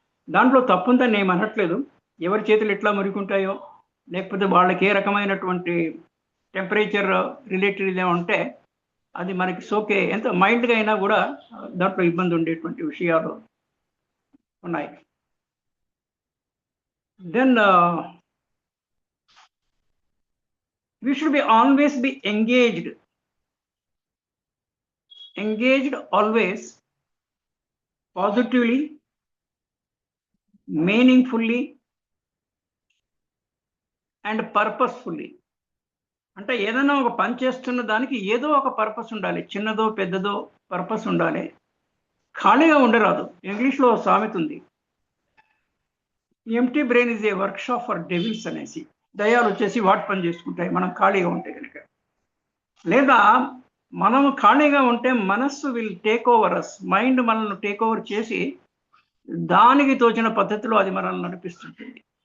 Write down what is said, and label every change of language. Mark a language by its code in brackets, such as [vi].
[te] దాంట్లో తప్పుందని నేను అనట్లేదు. ఎవరి చేతులు ఎట్లా మురికుంటాయో, లేకపోతే వాళ్ళకి ఏ రకమైనటువంటి టెంపరేచర్ రిలేటెడ్ ఏదో ఉంటే అది మనకి సోకే, ఎంత మైల్డ్గా అయినా కూడా దాంట్లో ఇబ్బంది ఉండేటువంటి విషయాలు ఉన్నాయి. [en] Then we should be always be engaged always, positively, meaningfully and purposefully. [te] అంటే ఏదైనా ఒక పని చేస్తున్న దానికి ఏదో ఒక పర్పస్ ఉండాలి, చిన్నదో పెద్దదో పర్పస్ ఉండాలి. ఖాళీగా ఉండరాదు. ఇంగ్లీష్లో సామెత ఉంది, [en] empty brain is a workshop for devils [te] అనేసి. దయాలు వచ్చేసి వాటి పని చేసుకుంటాయి మనం ఖాళీగా ఉంటే కనుక. లేదా మనం ఖాళీగా ఉంటే మనస్సు [en] will take over us, [te] mind మనల్ని టేక్ ఓవర్ చేసి దానికి తోచిన పద్ధతిలో అది మనల్ని నడిపిస్తుంటుంది.